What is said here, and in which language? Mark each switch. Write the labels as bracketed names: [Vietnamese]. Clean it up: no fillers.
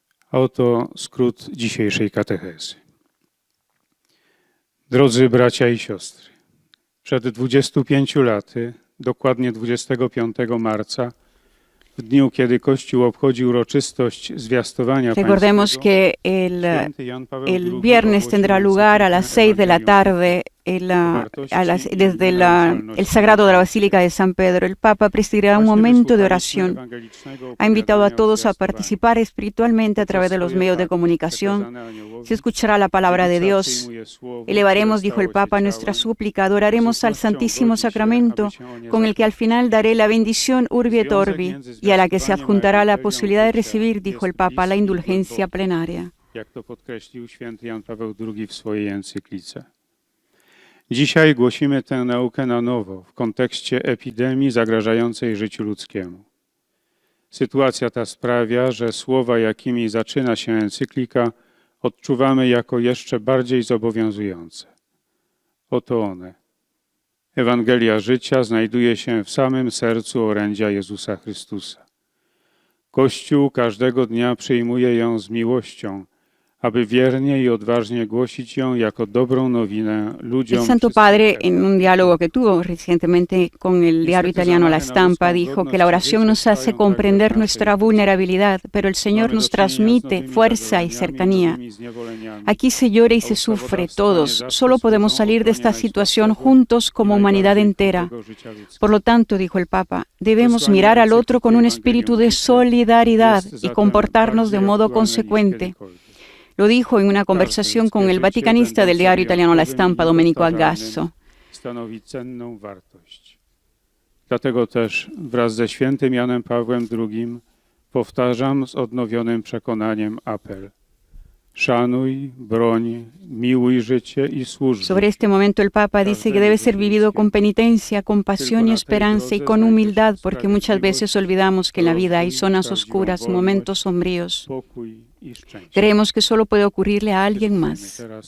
[Polish] A oto skrót dzisiejszej katechezy. Drodzy bracia i siostry, przed 25 laty, dokładnie 25 marca, w dniu, kiedy Kościół obchodzi uroczystość zwiastowania [Spanish] Recordemos que el viernes tendrá lugar a las 6 de la tarde desde el sagrado de la Basílica de San Pedro. El Papa presidirá un momento de oración. Ha invitado a todos a participar espiritualmente a través de los medios de comunicación. Se escuchará la palabra de Dios. Elevaremos, dijo el Papa, nuestra súplica, adoraremos al Santísimo Sacramento, con el que al final daré la bendición Urbi et Orbi, y a la que se adjuntará la posibilidad de recibir, dijo el Papa, la indulgencia plenaria. [Polish] Jak to podkreślił święty Jan Paweł II w swojej encyklice. Dzisiaj głosimy tę naukę na nowo w kontekście epidemii zagrażającej życiu ludzkiemu. Sytuacja ta sprawia, że słowa, jakimi zaczyna się encyklika, odczuwamy jako jeszcze bardziej zobowiązujące. Oto one. Ewangelia życia znajduje się w samym sercu orędzia Jezusa Chrystusa. Kościół każdego dnia przyjmuje ją z miłością, aby wiernie y odważnie głosić ją jako dobrą nowinę ludziom. [Spanish] El Santo Padre, en un diálogo que tuvo recientemente con el diario italiano La Stampa, dijo que la oración nos hace comprender nuestra vulnerabilidad, pero el Señor nos transmite fuerza y cercanía. Aquí se llora y se sufre todos. Solo podemos salir de esta situación juntos como humanidad entera. Por lo tanto, dijo el Papa, debemos mirar al otro con un espíritu de solidaridad y comportarnos de modo consecuente. Lo dijo en una conversación con el vaticanista del diario italiano La Stampa, Domenico Agasso. [Polish] Stanowi cenną wartość. Dlatego też wraz ze świętym Janem Pawłem II powtarzam z odnowionym przekonaniem apel. Szanuj, broń, miłuj życie y służ. [Spanish] Sobre este momento el Papa dice que debe ser vivido con penitencia, compasión y esperanza y con humildad, porque muchas veces olvidamos que en la vida hay zonas oscuras, momentos sombríos. Creemos que solo puede ocurrirle a alguien más.